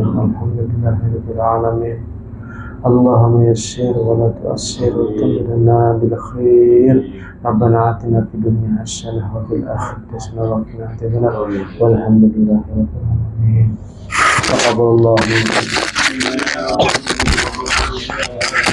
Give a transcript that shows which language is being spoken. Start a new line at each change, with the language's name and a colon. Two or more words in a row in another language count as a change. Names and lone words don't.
Arabic: الحمد لله رب العالمين. اللهم يسر ولا تعسر وتمم لنا بالخير. ربنا آتنا في الدنيا حسنة وفي الآخرة حسنة وقنا عذاب النار. والحمد لله رب العالمين. تقبل الله منكم.